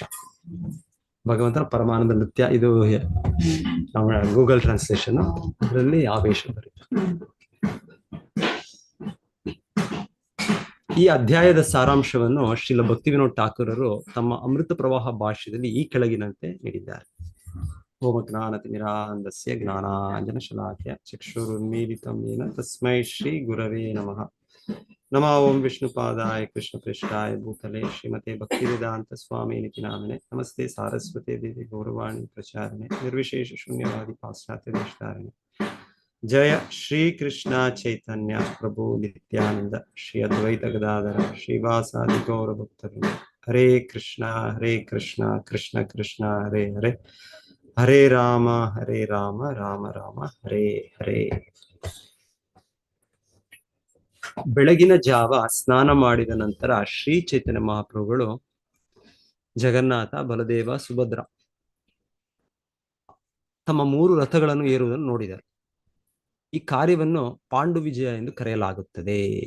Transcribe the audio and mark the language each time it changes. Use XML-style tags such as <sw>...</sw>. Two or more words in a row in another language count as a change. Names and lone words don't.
<kn>ಭಗವಂತನ ಪರಮಾನಂದ ನೃತ್ಯ, ಇದು ನಮ್ಮ</kn> <en>Google translation,</en> <kn>ಅದರಲ್ಲಿ ಆವೇಶ ಬರುತ್ತೆ. ಈ ಅಧ್ಯಾಯದ ಸಾರಾಂಶವನ್ನು ಶ್ರೀಲ ಭಕ್ತಿವಿನೋದ್ ಠಾಕೂರರು ತಮ್ಮ ಅಮೃತ ಪ್ರವಾಹ ಭಾಷ್ಯದಲ್ಲಿ ಈ ಕೆಳಗಿನಂತೆ ನೀಡಿದ್ದಾರೆ.</kn> <sa>ಓಂ ಜ್ಞಾನತಿಮಿರಾಂಧಸ್ಯ ಜ್ಞಾನಾಂಜನ ಶಲಾಖ್ಯ ಚಕ್ಷುರುನ್ಮೀಲಿತಂ ಯೇನ ತಸ್ಮೈ ಶ್ರೀ ಗುರವೇ ನಮಃ. ನಮೋ ಓಂ ವಿಷ್ಣುಪಾದಾಯ ಕೃಷ್ಣ ಪೃಷ್ಠಾಯ ಭೂತಲೆ ಶ್ರೀಮತೆ ಭಕ್ತಿವೇದಾಂತ ಸ್ವಾಮಿ ನಿತಿ ನಾಮಿನೆ. ನಮಸ್ತೆ ಸಾರಸ್ವತೆ ದೇವಿ ಗೌರವಾಣಿ ಪ್ರಚಾರಣೆ ನಿರ್ವಿಶೇಷ ಶೂನ್ಯವಾದಿ ಪಾಶ್ಚಾತ್ಯ ದೇಶಧಾರಣೆ. ಜಯ ಶ್ರೀ ಕೃಷ್ಣ ಚೈತನ್ಯ ಪ್ರಭು ನಿತ್ಯಾನಂದ ಶ್ರೀ ಅದ್ವೈತ ಗದಾಧರ ಶ್ರೀವಾಸಾದಿ ಗೌರ ಭಕ್ತರು. ಹರೇ ಕೃಷ್ಣ ಕೃಷ್ಣ ಕೃಷ್ಣ ಹರೇ ಹರೇ, ಹರೇ ರಾಮ ರಾಮ ರಾಮ ಹರೇ ಹರೇ.</sa> <kn>ಬೆಳಗಿನ ಜಾವ ಸ್ನಾನ ಮಾಡಿದ ನಂತರ ಶ್ರೀ ಚೈತನ್ಯ ಮಹಾಪ್ರಭುಗಳು ಜಗನ್ನಾಥ, ಬಲದೇವ, ಸುಭದ್ರ ತಮ್ಮ 3 ರಥಗಳನ್ನು ಏರುವುದನ್ನು ನೋಡಿದರು. ಈ ಕಾರ್ಯವನ್ನು ಪಾಂಡು ವಿಜಯ ಎಂದು ಕರೆಯಲಾಗುತ್ತದೆ.</kn>